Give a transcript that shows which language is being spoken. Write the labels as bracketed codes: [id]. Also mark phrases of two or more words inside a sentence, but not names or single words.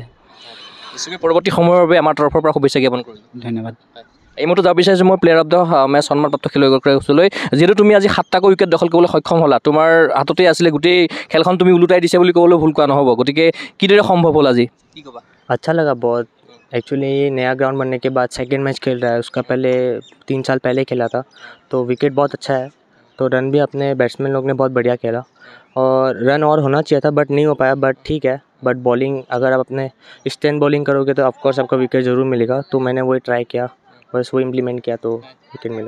[as] পৰৱৰ্তী সময়ৰ বাবে আমাৰ তৰফৰ পৰা শুভেচ্ছা জ্ঞাপন কৰিলোঁ। ধন্যবাদ। এই মুহূৰ্তত যাব বিচাৰিছোঁ মই প্লেয়াৰ অফ দ্য মেচ সন্মানপ্ৰাপ্ত খেলুৱৈগৰাকীৰ ওচৰলৈ। যিহেতু তুমি আজি 7টাকৈ উইকেট দখল কৰিবলৈ সক্ষম হ'লা, তোমাৰ হাততেই আছিলে গোটেই খেলখন, তুমি ওলোটাই দিছে বুলি ক'বলৈ ভুল কোৱা নহ'ব, গতিকে কিদৰে সম্ভৱ হ'ল আজি, কি ক'বা? [hi] अच्छा लगा बहुत। एक्चुअली ये नया ग्राउंड बनने के बाद सेकंड मैच खेल रहा है, उसका पहले 3 साल पहले खेला था, तो विकेट बहुत अच्छा है, तो रन भी अपने बैट्समैन लोग ने बहुत बढ़िया खेला, और रन और होना चाहिए था बट नहीं हो पाया, बट ठीक है। बट बॉलिंग अगर आप अपने स्ट्रेंथ बॉलिंग करोगे तो ऑफकोर्स आपका विकेट ज़रूर मिलेगा, तो मैंने वही ट्राई किया, बस वो इम्प्लीमेंट किया तो विकेट मिला।